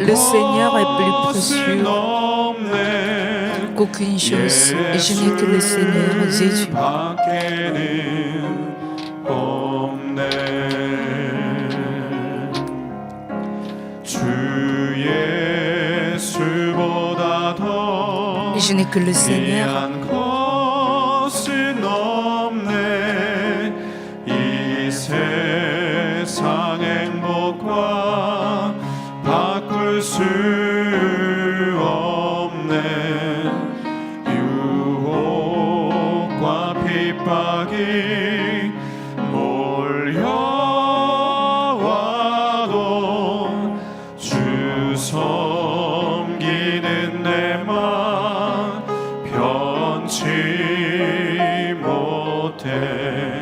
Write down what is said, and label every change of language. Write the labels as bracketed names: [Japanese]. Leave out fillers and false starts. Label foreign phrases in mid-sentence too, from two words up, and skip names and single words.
[French] Seigneur est plus précieux qu'aucune chose, et je n'ai que le Seigneur Jésus. Et je n'ai que le Seigneur. [Korean] 세상 행복과 바꿀 수 없네. 유혹과 핍박이 몰려와도 주 섬기는 내 맘 변치 못해.